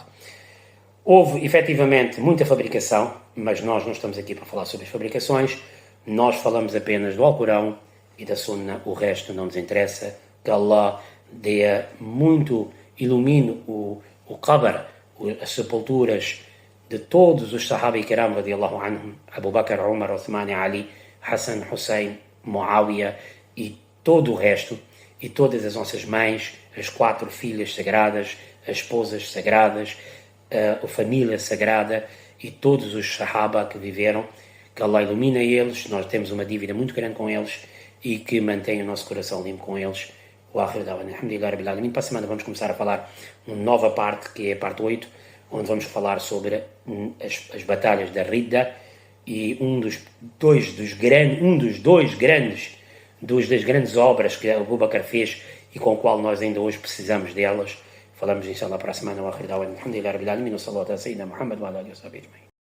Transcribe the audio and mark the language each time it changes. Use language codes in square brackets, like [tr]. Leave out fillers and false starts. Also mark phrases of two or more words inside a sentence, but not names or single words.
[pt] Houve, efetivamente, muita fabricação, mas nós não estamos aqui para falar sobre as fabricações, nós falamos apenas do Alcorão e da Sunna, o resto não nos interessa, que Allah dê muito, ilumine o qabr, as sepulturas de todos os Sahaba e Kiram, [ar] رضي الله عنهم, [pt] Abu Bakr, Umar, Uthman, Ali, Hassan, Hussein, Muawiyah e todo o resto, e todas as nossas mães, as 4 filhas sagradas, as esposas sagradas, a família sagrada e todos os Sahaba que viveram, que Allah ilumina eles, nós temos uma dívida muito grande com eles e que mantenha o nosso coração limpo com eles. Para a semana vamos começar a falar uma nova parte, que é a parte 8, onde vamos falar sobre as batalhas da Ridda e das grandes obras que Abu Bakr fez e com o qual nós ainda hoje precisamos delas. Falamos inshallah para a semana. [ar] الحمد لله رب العالمين وصلى الله على سيدنا محمد وعلى آله وصحبه أجمعين.